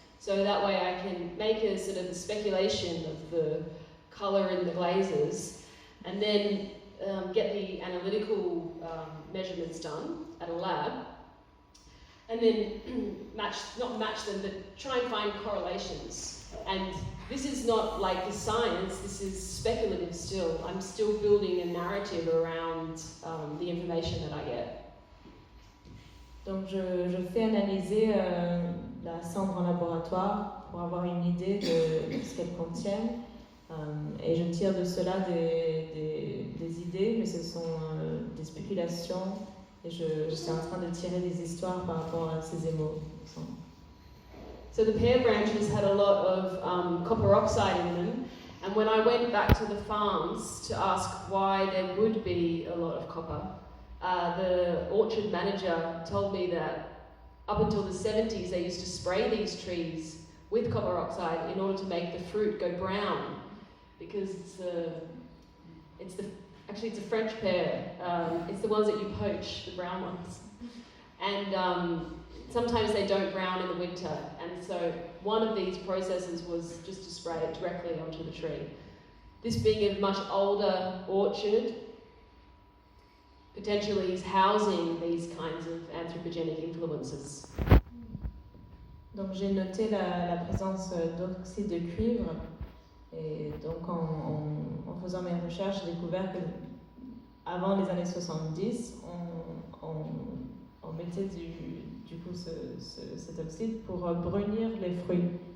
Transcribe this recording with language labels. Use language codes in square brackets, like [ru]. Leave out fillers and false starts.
[en] So that way I can make a sort of a speculation of the colour in the glazes and then get the analytical measurements done at a lab and then not match them, but try and find correlations. And this is not like the science, this is speculative still. I'm still building a narrative around the information that I get. [fr] Donc je fais analyser la cendre en laboratoire pour avoir une idée de ce qu'elle contient et je tire de cela des idées, mais ce sont des spéculations et je suis en train de tirer des histoires par rapport à ces émaux. [en] So the pear branches had a lot of copper oxide in them, and when I went back to the farms to ask why there would be a lot of copper, the orchard manager told me that up until the 70s they used to spray these trees with copper oxide in order to make the fruit go brown, because it's a French pear. It's the ones that you poach, the brown ones, and sometimes they don't brown in the winter, and so one of these processes was just to spray it directly onto the tree. This being a much older orchard, potentially is housing these kinds of anthropogenic influences. [fr] Donc j'ai noté la présence d'oxyde de cuivre et donc en faisant mes recherches, j'ai découvert que avant les années 70, on mettait du coup cet oxyde pour brunir les fruits.